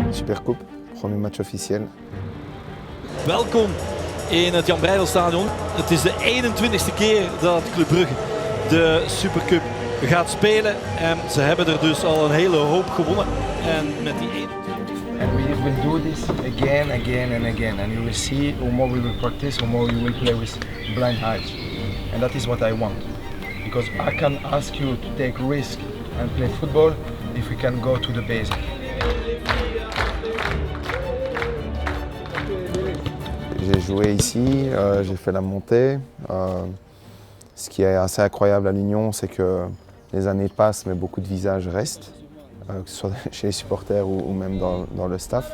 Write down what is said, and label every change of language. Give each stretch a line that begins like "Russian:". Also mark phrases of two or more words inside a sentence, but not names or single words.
French: Supercoupe, premier match officiel.
Dutch: Welkom in het Jan Breydel-stadion. Het is de 21ste keer dat Club Brugge de Supercup gaat spelen. En ze hebben er dus al een hele hoop gewonnen. En met die 21.
English: And we will do this again, again and again. And you will see how more we will practice, how more you will play with blind eyes. And that is what I want. Because I can ask you to take risk and play football if we can go to the basic.
French: J'ai joué ici, j'ai fait la montée. Ce qui est assez incroyable à l'Union, c'est que les années passent, mais beaucoup de visages restent, que ce soit chez les supporters ou même dans le staff.